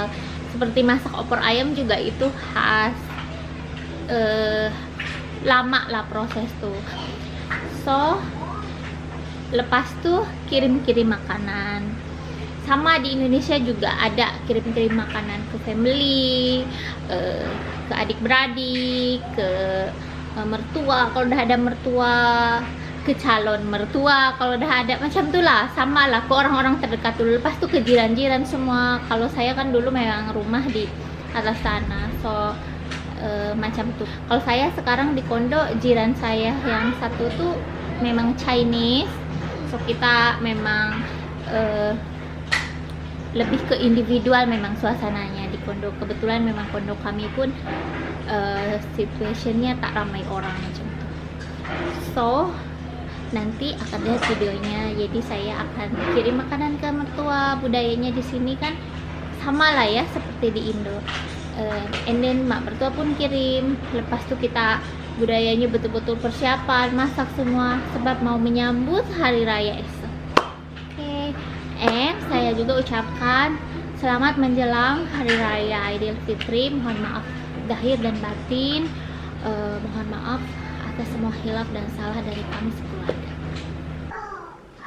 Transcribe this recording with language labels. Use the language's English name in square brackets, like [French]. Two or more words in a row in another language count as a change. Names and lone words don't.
[Malay] Seperti masak opor ayam juga itu khas, lama lah proses tuh. So lepas tuh kirim-kirim makanan. Sama di Indonesia juga ada kirim-kirim makanan ke family, ke adik-beradik, ke mertua kalau udah ada mertua, ke calon mertua kalau udah ada, macam itulah. Sama lah ke orang-orang terdekat dulu, lepas tuh ke jiran-jiran semua. Kalau saya kan dulu memang rumah di atas sana, so macam tuh. Kalau saya sekarang di kondo, jiran saya yang satu tuh memang Chinese, so kita memang lebih ke individual memang suasananya di kondo. Kebetulan memang kondo kami pun situationnya tak ramai orang macam itu. So nanti akan lihat videonya. Jadi saya akan kirim makanan ke mertua. Budayanya di sini kan sama lah ya seperti di Indo. [English] And then [Malay] mak mertua pun kirim. Lepas itu kita budayanya betul-betul persiapan, masak semua sebab mau menyambut hari raya esok. Saya juga ucapkan selamat menjelang hari raya Idul Fitri. Mohon maaf zahir dan batin. Mohon maaf atas semua hilaf dan salah dari kami sekeluarga.